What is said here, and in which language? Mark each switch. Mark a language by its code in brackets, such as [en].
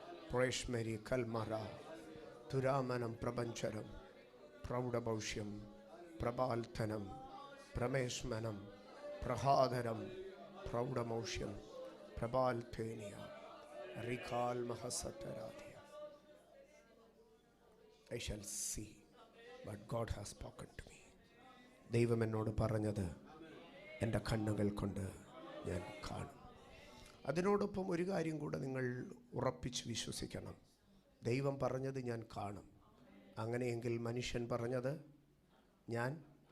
[en] പ്രേഷ്മരി കൽമറ തുരാമനം പ്രപഞ്ചരം പ്രൗഢഭൗഷ്യം പ്രബാൽധനം പ്രമേഷ്മനം പ്രഹാദരം പ്രൗഢമൗഷ്യം പ്രബാൽധേനിയ റികാൽ മഹസത്തരാധിയ. I shall see what God has spoken to me. [ml] ദൈവം എന്നോട് പറഞ്ഞത് എൻ്റെ കണ്ണുകൾ കൊണ്ട് ഞാൻ കാണും. അതിനോടൊപ്പം ഒരു കാര്യം കൂടെ നിങ്ങൾ ഉറപ്പിച്ച് വിശ്വസിക്കണം. ദൈവം പറഞ്ഞത് ഞാൻ കാണും. അങ്ങനെയെങ്കിൽ മനുഷ്യൻ പറഞ്ഞത് ഞാൻ